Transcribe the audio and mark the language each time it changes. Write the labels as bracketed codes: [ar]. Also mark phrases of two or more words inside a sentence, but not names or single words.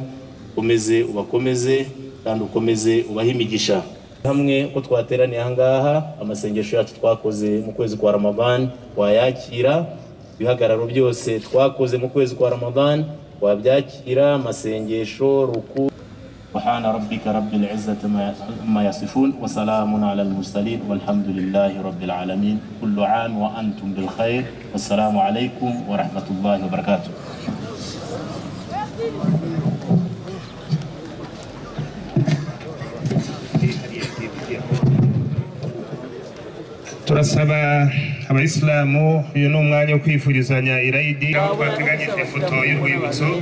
[rw] Ukomeze ubakomeze kandi ukomeze ubahe imigisha. Hamwe ko twateraniye ahangaha amasengesho yacu twakoze mu kwezi kwa Ramadan wayakira, ibihagararo byose twakoze mu kwezi kwa Ramadan wabyakira, amasengesho ruku. [ar] سبحان ربك رب العزة ما يصفون وسلام على المرسلين والحمد لله رب العالمين. كل عام وأنتم بالخير والسلام عليكم ورحمة الله وبركاته. [rw] turasaba abayisilamu uyu ni umwanya wo kwifurizanya irayidi aho twateganyije ifoto y'urwibutso.